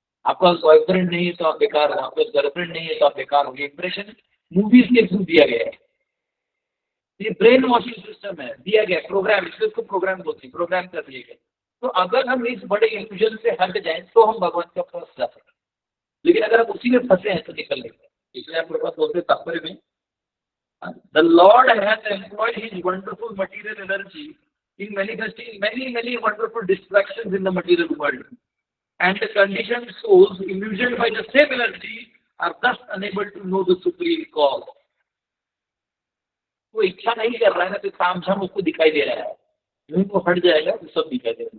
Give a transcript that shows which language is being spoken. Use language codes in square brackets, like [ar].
[hi] आपका बॉयफ्रेंड नहीं है तो आप बेकार हो, आपका गर्लफ्रेंड नहीं है तो आप बेकार हो। इंप्रेशन मूवीज के थ्रू दिया गया है, ये ब्रेन वॉशिंग सिस्टम है, दिया गया प्रोग्राम, इसलिए उसको प्रोग्राम बोलते हैं, प्रोग्राम कर दिए गए। तो अगर हम इस बड़े इल्यूजन से हट जाएं तो हम भगवान के पास जा सकते हैं, लेकिन अगर हम उसी में फंसे हैं तो निकल लेंगे। इसलिए आपके पास बोलते तात्पर्य में, [en] The Lord has employed his wonderful material energy in manifesting many wonderful distractions in the material world, and the conditioned souls illusioned by the same energy are thus unable to know the supreme cause. [hi] वो इच्छा नहीं कर रहा है ना, तो तामझाम उसको दिखाई दे रहा है, यूं वो हट जाएगा तो सब दिखाई दे रहा है।